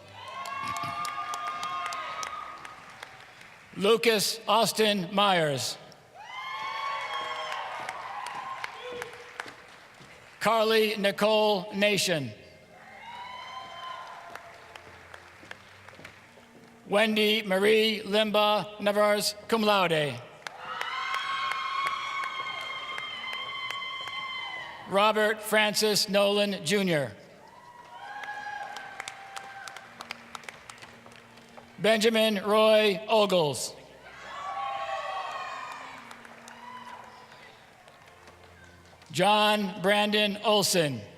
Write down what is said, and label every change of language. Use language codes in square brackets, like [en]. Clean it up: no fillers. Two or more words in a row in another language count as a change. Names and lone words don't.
[en] Lucas Austin Myers. Carly Nicole Nation. Wendy Marie Limba Navarez, [la] cum laude. [en] Robert Francis Nolan, Jr. Benjamin Roy Ogles. John Brandon Olson.